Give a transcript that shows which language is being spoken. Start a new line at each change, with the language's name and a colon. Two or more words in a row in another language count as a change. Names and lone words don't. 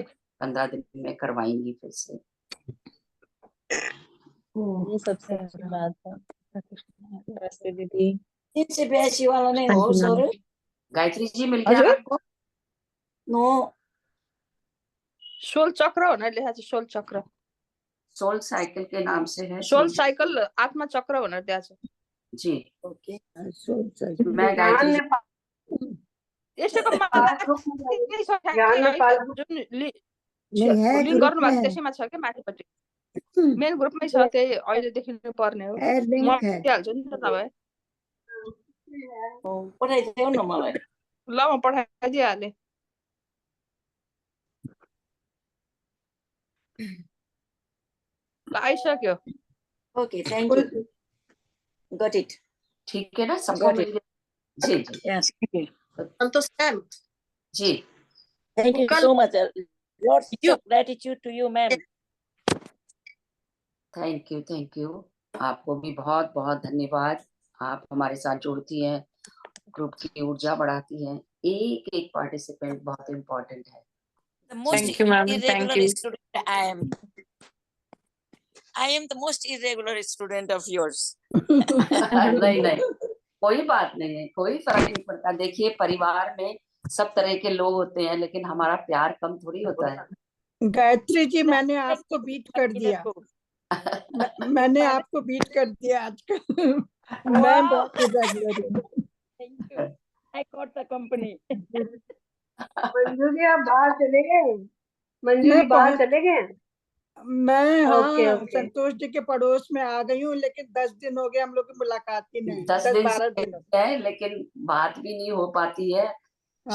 Hindi: 15 दिन में करवाएंगी फिर से। ये सबसे अच्छी बात है। नमस्ते दीदी। CBSE वाला नहीं हो, sorry. गायत्री जी मिल गया
Nepali: हजुर?
Hindi: आपको?
English: No.
Nepali: सोल चक्र भनेर लेखाएको छ, सोल चक्र,
Hindi: सोल साइकिल के नाम से है।
Nepali: सोल साइकल आत्मा चक्र भनेर दिएको छ।
Hindi: जी
English: Okay.
Hindi: मैं गायत्री जी
Nepali: यसैको जुन
Hindi: नहीं है,
Nepali: लिङ्क ग्रुप गर्नु
Hindi: में
Nepali: भएको
Hindi: है।
Nepali: त्यसैमा छ क्या माथिपट्टि, मेन ग्रुपमै छ, त्यही अहिले देखिनु पर्ने हो।
Hindi: है,
Nepali: म
Hindi: लिंक है।
Nepali: दिइहाल्छु नि त तपाईँ, पठाइदेऊ न मलाई। ल म पठाइदिइहालेँ। ल आइसक्यो।
English: Okay, thank you. Got it.
Hindi: ठीक है ना, सबको
English: Got
Hindi: मिल गया? जी जी
English: Yes. Thank you.
Hindi: संतोष मैम, जी
English: Thank you so much. Lots of gratitude to you, ma'am. thank you.
Hindi: आपको भी बहुत बहुत धन्यवाद। आप हमारे साथ जुड़ती हैं, ग्रुप की ऊर्जा बढ़ाती हैं। एक एक पार्टिसिपेंट बहुत इम्पोर्टेंट है।
English: The most Thank you, ma'am. irregular Thank you. student I am. I am the most irregular student of yours.
Hindi: नहीं नहीं, कोई बात नहीं है, कोई फर्क नहीं पड़ता। देखिए परिवार में सब तरह के लोग होते हैं, लेकिन हमारा प्यार कम थोड़ी होता है। गायत्री जी, मैंने आपको बीट कर दिया। मैंने आपको बीट कर दिया आजकल। मैं बहुत irregular हूँ।
English: Thank you. I got the company.
Hindi: मंजू जी आप बाहर चले गए? मंजू मैं जी बाहर पहुंच- चले गए? मैं ओके, हाँ ओके। संतोष जी के पड़ोस में आ गई हूँ, लेकिन 10 दिन हो गए हम लोग की मुलाकात ही नहीं। 10 12 दिन दिन हो गए। है, लेकिन बात भी नहीं हो पाती है। हाँ,